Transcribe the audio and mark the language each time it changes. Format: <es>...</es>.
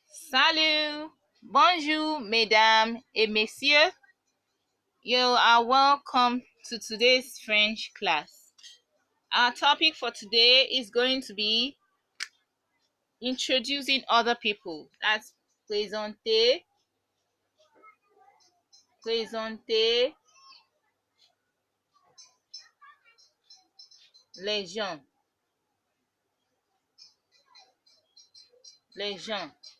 <fr>Salut, bonjour, mesdames et messieurs.</fr> <en>You are welcome to today's French class. Our topic for today is going to be introducing other people. That's</en> <fr>présenter les gens.</fr>